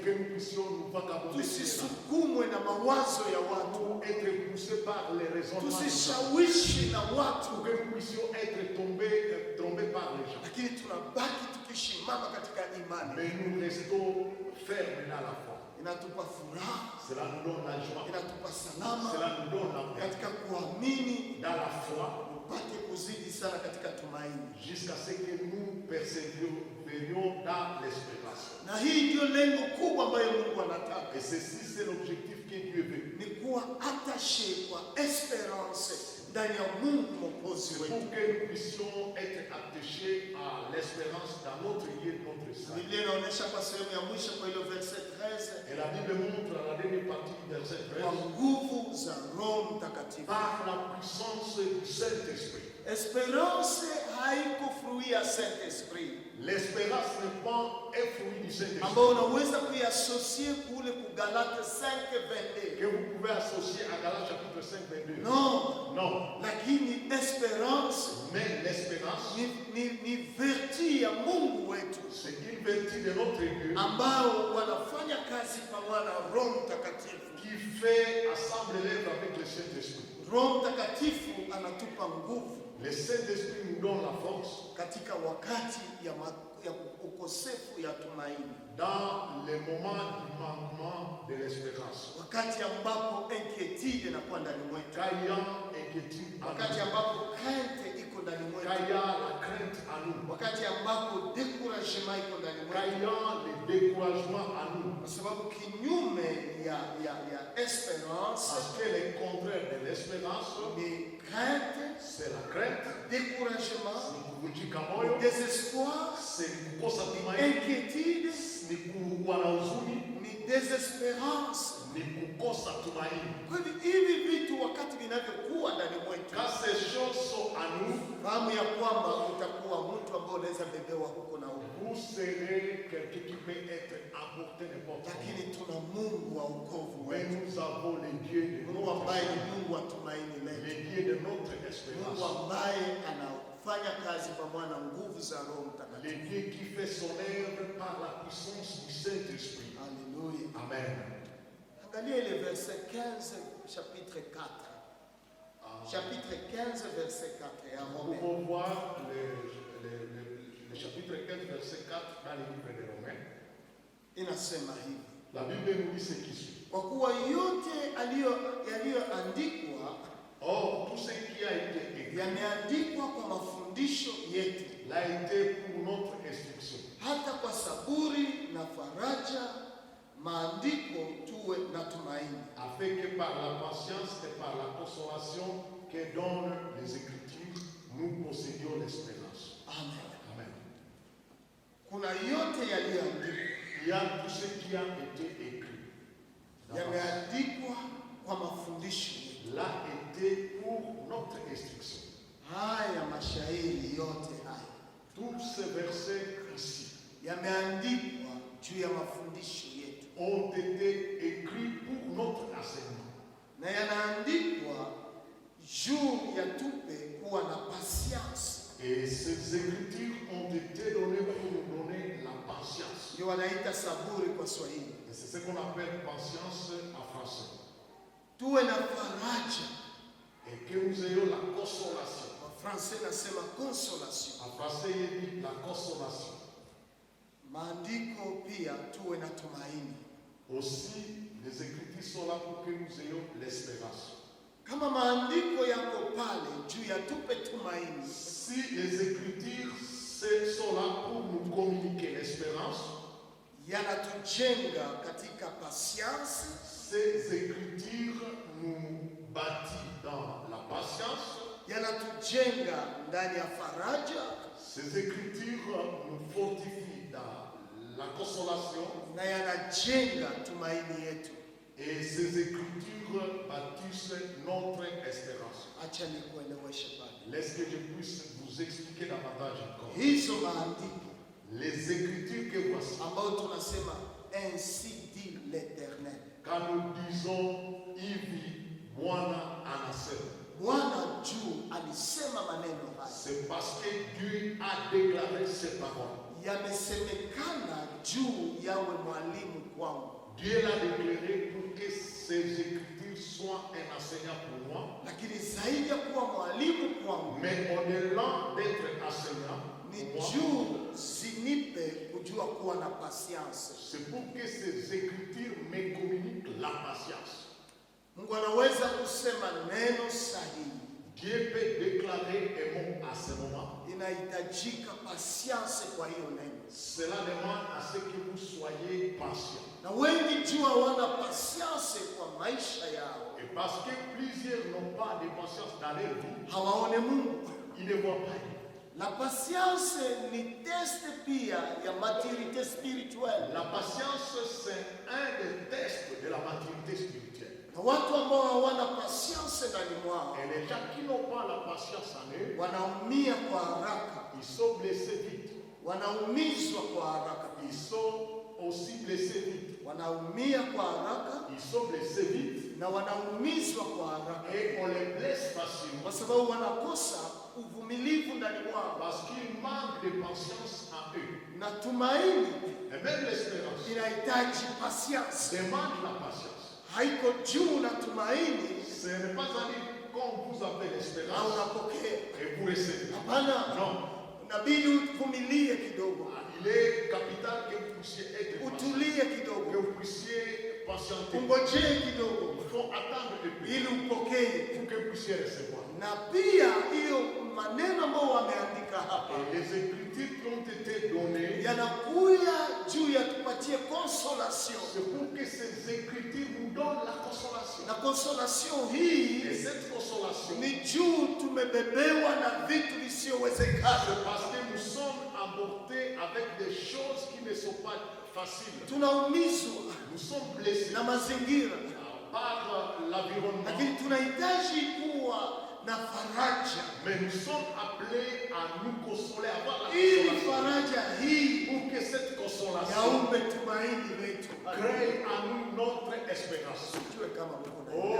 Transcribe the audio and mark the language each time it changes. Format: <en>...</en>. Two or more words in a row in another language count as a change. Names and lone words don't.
<fr>Que nous puissions nous vagabonder</fr> <sw>Tusisukumwe na mawazo ya watu.</sw> <fr>pour être poussés par les raisonnements des gens.</fr> <sw>Tusishawishi na watu.</sw> <fr>Pour que nous puissions être trompés par les gens.</fr> <sw>Lakini tunabaki tukishimama katika imani.</sw> <fr>Mais nous restons fermes dans la foi.</fr> <sw>Inatupa furaha.</sw> <fr>Cela nous donne la joie.</fr> <sw>Inatupa salama.</sw> <fr>Cela nous donne la paix.</fr> <sw>Katika kuamini</sw> <fr>Dans la foi,</fr> <sw>upate kuzidi sana katika tumaini.</sw> <fr>jusqu'à ce que nous persévérions dans l'espérance.</fr> <sw>Na hii ndio lengo kubwa ambayo Mungu anataka.</sw> <fr>Et ceci, c'est l'objectif que Dieu veut.</fr> <sw>Ni kuwa attaché kwa esperance ndani ya Mungu Mwokozi</sw> <fr>C'est</fr> <sw>wetu.</sw> <fr>pour que nous puissions être attachés à l'espérance dans notre lieu, notre salut.</fr> <sw>Biblia inaonyesha kwa sehemu ya mwisho kwa ile verset 13</sw> <fr>Et la Bible montre à la dernière partie du verset</fr> <sw>kwa 13, nguvu za Roho Mtakatifu.</sw> <fr>par la puissance du Saint-Esprit.</fr> <sw>Esperance haiko fruit ya Saint-Esprit</sw> <fr>L'espérance n'est pas un fruit du Saint-Esprit</fr> <sw>ambao unaweza kuiasosie kule ku Galate 5:22.</sw> <fr>que vous pouvez associer à Galates chapitre 5, 22.</fr> <sw>No,</sw> <fr>Non.</fr> <sw>lakini esperance</sw> <fr>Mais l'espérance,</fr> <sw>ni verti ya Mungu wetu</sw> <fr>c'est une vertu de notre Dieu</fr> <sw>ambao wanafanya kazi pamoja na Roho Mtakatifu.</sw> <fr>qui fait ensemble l'œuvre avec le Saint-Esprit.</fr> <sw>Roho Mtakatifu anatupa nguvu</sw> <fr>Le Saint-Esprit nous donne la force</fr> <sw>katika wakati ya ukosefu ya tumaini,</sw> <fr>dans les moments du manquement de l'espérance.</fr> <sw>wakati ambapo inquiétude inakuwa ndani mwetu,</sw> <fr>Quand il y a inquiétude en</fr> <sw>wakati</sw> <fr>nous,</fr> <sw>ambapo crainte iko ndani</sw> <fr>quand</fr> <sw>mwetu,</sw> <fr>il y a la crainte en nous,</fr> <sw>wakati ambapo découragement iko ndani</sw> <fr>quand</fr> <sw>mwetu,</sw> <fr>il y a le découragement en nous,</fr> <sw>kwa sababu kinyume ya esperance</sw> <fr>parce que le contraire de l'espérance,</fr> <sw>ni crainte,</sw> <fr>c'est la crainte, découragement,</fr> <sw>ni kuvunjika moyo,</sw> <fr>désespoir,</fr> <sw>c'est kukosa tumaini,</sw> <fr>inquiétude,</fr> <sw>ni kuwa na huzuni, ni désespérance. ni kukosa tumaini. Kwa hivyo hivi vitu wakati vinavyokuwa ndani mwetu,</sw> <fr>Quand ces choses sont en nous,</fr> <sw>fahamu ya kwamba utakuwa mtu ambaye unaweza bebewa huko na huko,</sw> <fr>vous serez quelqu'un qui peut être emporté n'importe</fr> <sw>lakini</sw> <fr>où.</fr> <sw>tuna Mungu wa wokovu</sw> <fr>Mais</fr> <sw>wetu,</sw> <fr>nous avons le Dieu de</fr> <sw>Mungu</sw> <fr>notre</fr> <sw>ambaye ni</sw> <fr>salut,</fr> <sw>Mungu wa tumaini</sw> <fr>le</fr> <sw>letu,</sw> <fr>Dieu de notre</fr> <sw>Mungu</sw> <fr>espérance,</fr> <sw>ambaye anafanya kazi pamoja na nguvu za Roho</sw> <fr>le</fr> <sw>Mtakatifu.</sw> <fr>Dieu qui fait son œuvre par la puissance du Saint-Esprit.</fr> <sw>Haleluya! Amen. Angalia ile</sw> <fr>verset 15 chapitre 4. Chapitre 15 verset 4 ya Nous Romains. pouvons voir le chapitre 15, verset 4 dans le livre de Romains.</fr> <sw>Inasema hivi:</sw> <fr>La Bible nous dit ce qui suit.</fr> <sw>kwa kuwa yote yaliyoandikwa</sw> <fr>Or, tout ce qui a été écrit</fr> <sw>yameandikwa kwa mafundisho yetu,</sw> <fr>l'a été pour notre instruction,</fr> <sw>hata kwa saburi na faraja maandiko tuwe na tumaini.</sw> <fr>afin que par la patience et par la consolation que donnent les Écritures, nous possédions l'espérance.</fr> <sw>Amen.</sw> <fr>Amen.</fr> <sw>Kuna yote yaliyoandikwa,</sw> <fr>Il y a tout ce qui a été écrit.</fr> <sw>yameandikwa kwa mafundisho yetu.</sw> <fr>L'a été pour notre instruction.</fr> <sw>Haya mashairi yote haya</sw> <fr>Tous ces versets ici</fr> <sw>yameandikwa juu ya mafundisho yetu,</sw> <fr>ont été écrits pour notre enseignement.</fr> <sw>Na yanaandikwa juu ya tupe kuwa na patience.</sw> <fr>Et ces écritures ont été données pour nous donner la patience.</fr> <sw>Ndio wanaita saburi kwa Swahili.</sw> <fr>Et c'est ce qu'on appelle patience en français.</fr> <sw>Tuwe na faraja.</sw> <fr>Et que nous ayons la consolation. En français nasema consolation. En français, il dit la consolation.</fr> <sw>Maandiko pia tuwe na tumaini.</sw> <fr>Aussi, les écritures sont là pour que nous ayons l'espérance.</fr> <sw>Kama maandiko yako pale juu ya tupe tumaini.</sw> <fr>Si les écritures sont là pour nous communiquer l'espérance,</fr> <sw>yanatujenga katika patience.</sw> <fr>Ces écritures nous bâtissent dans la patience.</fr> <sw>Yanatujenga ndani ya faraja.</sw> <fr>Ces écritures nous fortifient dans la consolation.</fr> <sw>Na yanajenga tumaini yetu.</sw> <fr>Et ces écritures bâtissent notre espérance.</fr> <sw>Acha nikueleweshe bado.</sw> <fr>Laisse que je puisse vous expliquer davantage encore.</fr> <sw>Hizo maandiko,</sw> <fr>les écritures que voici,</fr> <sw>ambao tunasema</sw> <fr>ainsi dit l'Éternel. Quand nous disons</fr> <sw>hivi Bwana anasema, Bwana juu alisema maneno haya.</sw> <fr>c'est parce que Dieu a déclaré ces paroles.</fr> <sw>Yamesemekana juu yawe mwalimu kwangu.</sw> <fr>Dieu l'a déclaré pour que ces écritures soient un enseignant pour moi.</fr> <sw>Lakini zaidi ya kuwa mwalimu kwangu,</sw> <fr>Mais au-delà d'être enseignant,</fr> <sw>ni juu zinipe kujua kuwa na patience.</sw> <fr>c'est pour que ces écritures me communiquent la patience.</fr> <sw>Mungu anaweza kusema neno sahihi.</sw> <fr>Dieu peut déclarer un mot à ce moment.</fr> <sw>Inahitajika patience kwa hiyo neno.</sw> <fr>Cela demande à ce que vous soyez patient.</fr> <sw>Na wengi juu hawana patience kwa maisha yao.</sw> <fr>Et parce que plusieurs n'ont pas de patience dans leur vie,</fr> <sw>Hawaone Mungu.</sw> <fr>ils ne voient pas. La patience</fr> <sw>ni test pia ya</sw> <fr>maturité spirituelle. La patience, c'est un des tests de la maturité spirituelle.</fr> <sw>Na watu ambao hawana patience ndani mwao,</sw> <fr>Et les gens qui n'ont pas la patience en eux,</fr> <sw>wanaumia kwa haraka,</sw> <fr>ils sont blessés vite.</fr> <sw>wanaumizwa kwa haraka,</sw> <fr>Ils sont aussi blessés vite.</fr> <sw>wanaumia kwa haraka</sw> <fr>Ils sont blessés vite.</fr> <sw>na wanaumizwa kwa haraka,</sw> <fr>Et on les blesse facilement.</fr> <sw>kwa sababu wanakosa uvumilivu ndani mwao.</sw> <fr>Parce qu'ils manquent de patience en eux.</fr> <sw>Na tumaini</sw> <fr>Et même l'espérance</fr> <sw>inahitaji patience.</sw> <fr>demande la patience.</fr> <sw>Haiko juu na tumaini</sw> <fr>Ce n'est pas à dire quand vous avez</fr> <sw>na</sw> <fr>l'espérance</fr> <sw>unapokea.</sw> <fr>et vous recevez.</fr> <sw>Hapana,</sw> <fr>Non.</fr> <sw>inabidi uvumilie kidogo,</sw> <fr>Il est capital que vous puissiez être patient.</fr> <sw>utulie</sw> <fr>Que</fr> <sw>kidogo,</sw> <fr>vous puissiez patienter.</fr> <sw>ungojee kidogo</sw> <fr>Il faut attendre un peu</fr> <sw>ili upokee.</sw> <fr>pour que vous puissiez recevoir.</fr> <sw>Na pia hiyo maneno ambayo wameandika hapa</sw> <fr>Et les écritures qui ont été données,</fr> <sw>yanakuya juu ya tupatie consolation,</sw> <fr>c'est pour que ces écritures nous donnent la consolation.</fr> <sw>na consolation</sw> <fr>Et</fr> <sw>hii</sw> <fr>cette consolation,</fr> <sw>ni juu tumebebewa na vitu visivyowezekana.</sw> <fr>c'est parce que nous sommes emportés avec des choses qui ne sont pas faciles.</fr> <sw>Tunaumizwa</sw> <fr>Nous sommes blessés</fr> <sw>na mazingira,</sw> <fr>par l'environnement.</fr> <sw>lakini tunahitaji kuwa na faraja,</sw> <fr>Mais nous sommes appelés à nous consoler, à avoir la</fr> <sw>ili</sw> <fr>consolation.</fr> <sw>faraja hii</sw> <fr>Pour que cette consolation</fr> <sw>yaumbe tumaini letu.</sw> <fr>crée en nous notre espérance.</fr> <sw>Tujue kama Mungu anaelewa.</sw>